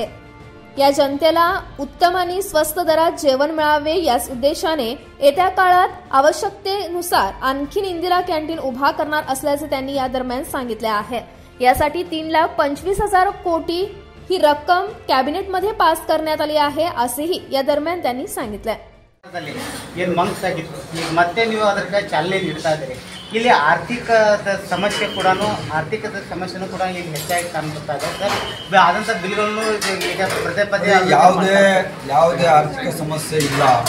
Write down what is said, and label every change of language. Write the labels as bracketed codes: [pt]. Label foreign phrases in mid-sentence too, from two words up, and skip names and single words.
[mr] या जनतेला उत्तम आणि स्वस्त दरात जेवण मिळावे याच उद्देशाने येत्या काळात आवश्यकतेनुसार आणखी इंदिरा कॅन्टीन उभा करणार असल्याचे त्यांनी या दरम्यान सांगितले आहे। यासाठी 3,25,000 कोटी ही रक्कम कॅबिनेटमध्ये पास करण्यात आली आहे असेही या दरम्यान त्यांनी सांगितले। [kn] ಏನು ಮಂಗ್ಸಾಗಿತ್ತು ಈಗ ಮತ್ತೆ ನೀವು ಅದಕ್ಕೆ ಚಾಲನೆ ನೀಡ್ತಾ ಇದ್ದೀರಿ। ಇಲ್ಲಿ ಆರ್ಥಿಕದ ಸಮಸ್ಯೆ ಕೂಡ ಆರ್ಥಿಕದ ಸಮಸ್ಯೆನೂ ಕೂಡ ಈಗ ಹೆಚ್ಚಾಗಿ ಕಾಣ್ತಾ ಇದೆ ಸರ್। ಆದಂಥ ಬಿಲ್ಗಳನ್ನು ಈಗ ಪದೇ ಪದೇ ಯಾವುದೇ ಆರ್ಥಿಕ ಸಮಸ್ಯೆ ಇಲ್ಲ।